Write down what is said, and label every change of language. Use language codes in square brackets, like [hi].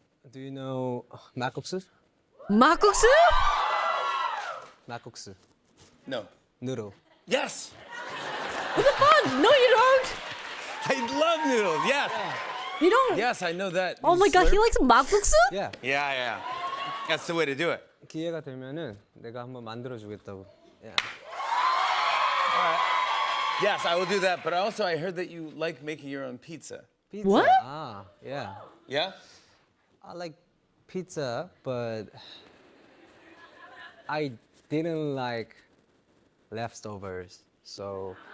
[en] Do you know 막국수? [ko] 막국수? 막국수. [en] No. Noodle. Yes. What the fuck? No, you don't. I love noodles. Yes. You don't. Yes, I know that. Oh my god, he likes 막국수? Yeah. Yeah. That's the way to do it. [ko] 기회가 되면은 내가 한번 만들어 주겠다고. [en] Yeah. All right. Yes, I will do that. But also, I heard that you like making your own pizza. Pizza. What? Yeah. Yeah? I like pizza, but I didn't like leftovers, so.